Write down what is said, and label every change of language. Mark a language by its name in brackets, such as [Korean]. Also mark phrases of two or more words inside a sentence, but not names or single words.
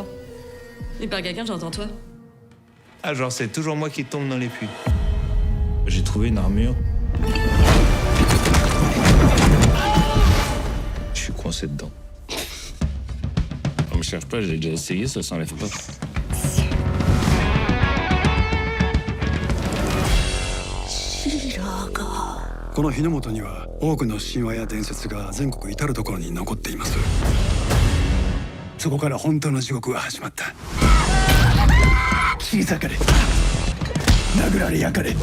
[French] Et par quelqu'un, j'entends toi. Ah, genre, c'est toujours moi qui tombe dans les puits. J'ai trouvé une armure. Je suis coincé dedans. On me cherche pas, j'ai déjà essayé, ça s'enlève pas. [Japanese] この日の本には多くの神話や伝説が全国至る所に残っています。そこから本当の地獄が始まった。切り裂かれ、殴られ焼かれ。